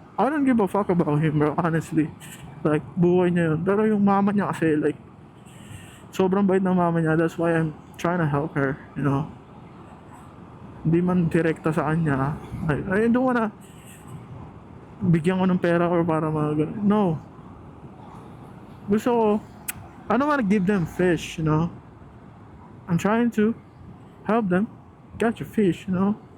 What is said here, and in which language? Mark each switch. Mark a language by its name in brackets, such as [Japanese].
[English] I don't give a fuck about him, bro, honestly. [Filipino] Like, buhay niya yun. Pero yung mama niya kasi, like, sobrang bait ng mama niya. [English] That's why I'm trying to help her, you know. [Filipino] Hindi man direkta sa kanya. [English] Like, I don't wanna [Filipino] bigyan ko ng pera or para no. Gusto ko, [English] I don't wanna give them fish, you know. I'm trying to help them catch a fish, you know.